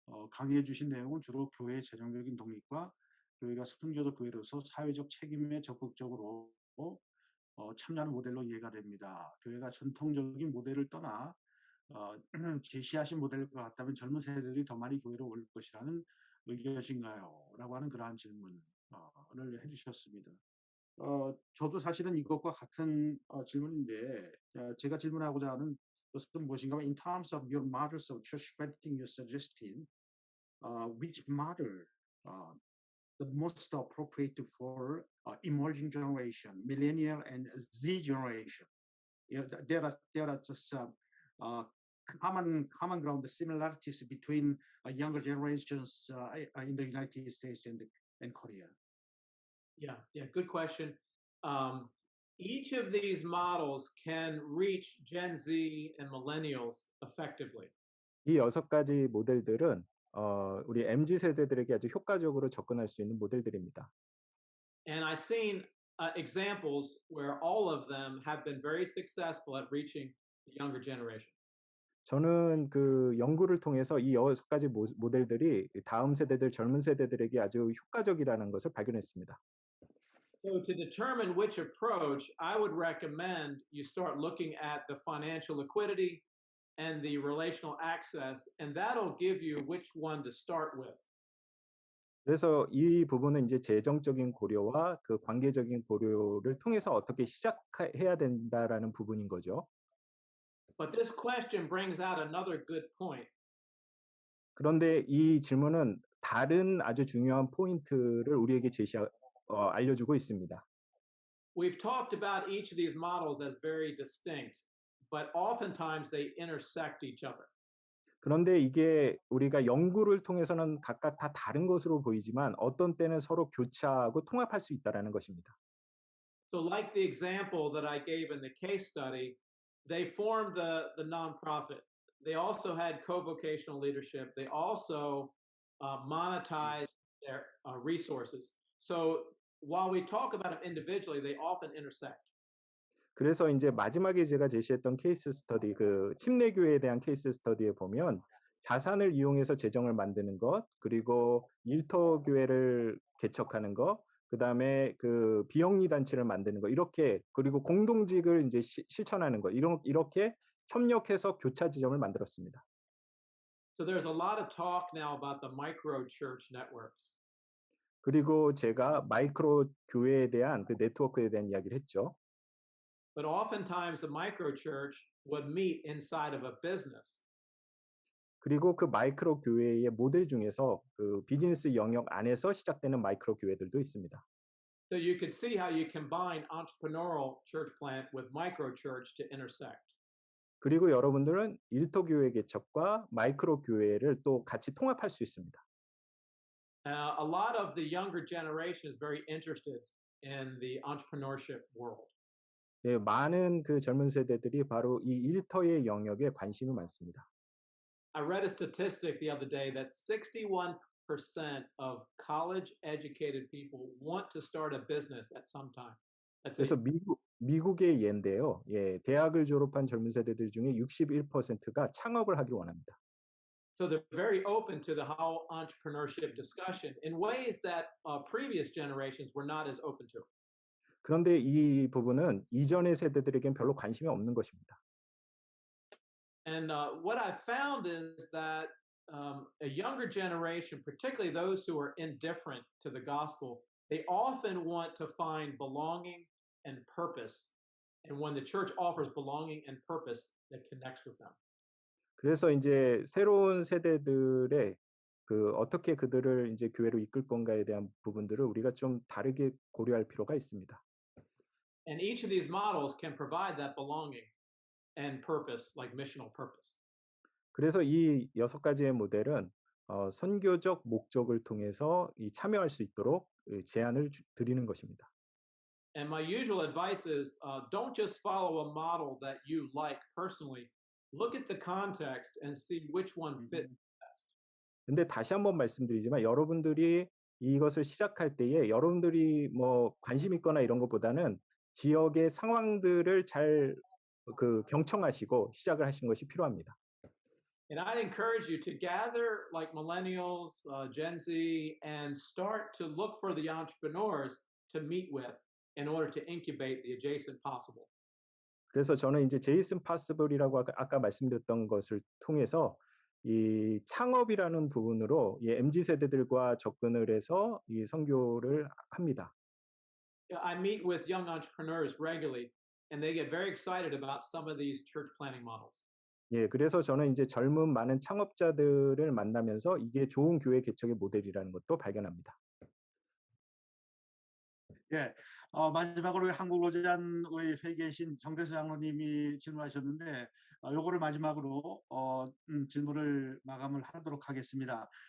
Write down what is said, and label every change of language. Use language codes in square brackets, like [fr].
[ko] 강의해 주신 내용은 주로 교회의 재정적인 독립과 교회가 선교적 교회로서 사회적 책임에 적극적으로 참여하는 모델로 이해가 됩니다. 교회가 전통적인 모델을 떠나 제시하신 모델과 같다면 젊은 세대들이 더 많이 교회로 올 것이라는 의견이신가요? 라고 하는 그러한 질문을 해주셨습니다. 저도 사실은 이것과 같은 질문인데 제가 질문하고자 하는 것은 무엇인가 하면 [en] in terms of your models of church planting you're suggesting, which model the most appropriate for emerging generation, millennial and Z generation? There are just common ground similarities between younger generations in the United States and Korea. Yeah, good question. Each of these models can reach Gen Z and millennials effectively. [ko] 이 6가지 모델들은 우리 MZ 세대들에게 아주 효과적으로 접근할 수 있는 모델들입니다. [en] And I've seen examples where all of them have been very successful at reaching the younger generation. [ko] 저는 그 연구를 통해서 이 6가지 모델들이 다음 세대들, 젊은 세대들에게 아주 효과적이라는 것을 발견했습니다. [en] So to determine which approach, I would recommend you start looking at the financial liquidity and the relational access, and that'll give you which one to start with. [ko] 그래서 이 부분은 이제 재정적인 고려와 그 관계적인 고려를 통해서 어떻게 시작해야 된다라는 부분인 거죠. [en] But this question brings out another good point. [ko] 그런데 이 질문은 다른 아주 중요한 포인트를 우리에게 알려주고 있습니다. [en] We've talked about each of these models as very distinct, but oftentimes they intersect each other. [ko] 그런데 이게 우리가 연구를 통해서는 각각 다 다른 것으로 보이지만 어떤 때는 서로 교차하고 통합할 수 있다라는 것입니다. [en] So like the example that I gave in the case study, they formed the nonprofit. They also had co-vocational leadership. They also monetized their resources. So while we talk about them individually, they often intersect. [ko] 그래서 이제 마지막에 제가 제시했던 케이스 스터디, 그 침례교회에 대한 케이스 스터디에 보면 자산을 이용해서 재정을 만드는 것, 그리고 일터교회를 개척하는 것, 그다음에 그 비영리 단체를 만드는 거 이렇게 그리고 공동직을 이제 실천하는 거 이렇게 협력해서 교차 지점을 만들었습니다. [en] So there's a lot of talk now about the micro church networks. [ko] 그리고 제가 마이크로 교회에 대한 그 네트워크에 대한 이야기를 했죠. [en] But oftentimes the micro church would meet inside of a business. [ko] 그리고 그 마이크로 교회의 모델 중에서 그 비즈니스 영역 안에서 시작되는 마이크로 교회들도 있습니다. [en] So you could see how you combine entrepreneurial church plant with micro church to intersect. [ko] 그리고 여러분들은 일터 교회 개척과 마이크로 교회를 또 같이 통합할 수 있습니다. [en] A lot of the younger generation is very interested in the entrepreneurship world. [ko] 예, 많은 그 젊은 세대들이 바로 이 일터의 영역에 관심이 많습니다. [en] I read a statistic the other day that 61% of college educated people want to start a business at some time. That's [ko] 그래서 [en] it. [ko] 미국의 예인데요. 예, 대학을 졸업한 젊은 세대들 중에 61%가 창업을 하길 원합니다. [en] So they're very open to the whole entrepreneurship discussion in ways that previous generations were not as open to. [ko] 그런데 이 부분은 이전의 세대들에겐 별로 관심이 없는 것입니다. [en] And what I found is that a younger generation, particularly those who are indifferent to the gospel, they often want to find belonging and purpose. And when the church offers belonging and purpose, that connects with them. [ko] 그래서 이제 새로운 세대들의 그 어떻게 그들을 이제 교회로 이끌 건가에 대한 부분들을 우리가 좀 다르게 고려할 필요가 있습니다. [en] And each of these models can provide that belonging and purpose, like missional purpose. [ko] 그래서 이 6가지의 모델은 선교적 목적을 통해서 이 참여할 수 있도록 제안을 드리는 것입니다. [en] And my usual advice is don't just follow a model that you like personally. Look at the context and see which one fits. [ko] 근데 다시 한번 말씀드리지만 여러분들이 이것을 시작할 때에 여러분들이 뭐 관심 있거나 이런 것보다는 지역의 상황들을 잘 그 경청하시고 시작을 하시는 것이 필요합니다. [en] And I'd encourage you to gather like millennials, Gen Z, and start to look for the entrepreneurs to meet with in order to incubate the adjacent possible. [ko] 그래서 저는 이제 제이슨 파스블이라고 아까 말씀드렸던 것을 통해서 이 창업이라는 부분으로 이 MZ 세대들과 접근을 해서 이 선교를 합니다. [en] I meet with young entrepreneurs regularly, and they get very excited about some of these church planting models. [ko] 예, 그래서 저는 이제 젊은 많은 창업자들을 만나면서 이게 좋은 교회 개척의 모델이라는 것도 발견합니다. 예, 마지막으로 한국로잔 우리 회에 계신 정대수 장로님이 질문하셨는데 요거를 마지막으로 질문을 마감을 하도록 하겠습니다.